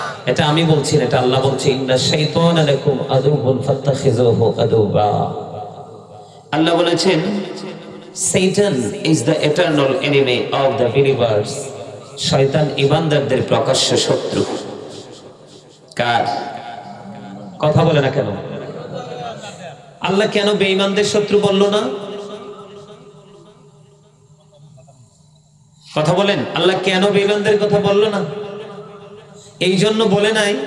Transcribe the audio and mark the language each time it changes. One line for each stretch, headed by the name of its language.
Bangla: এটা আমি বলছি না, এটা আল্লাহ বলছে
Arabic: ইন্না শাইতানা লাকুম আদুউন ফাত্তাখিযুহু আদুবা।
Bangla: আল্লাহ বলেছেন
English: Satan is the eternal enemy of the believers.
Bangla: শয়তান ঈমানদারদের প্রকাশ্য শত্রু। কার? কথা বলে না কেন? আল্লাহ কেন বেঈমানদের শত্রু বললো না? কথা বলেন, আল্লাহ কেন বেঈমানদের কথা বললো না? এই জন্য বলে নাই।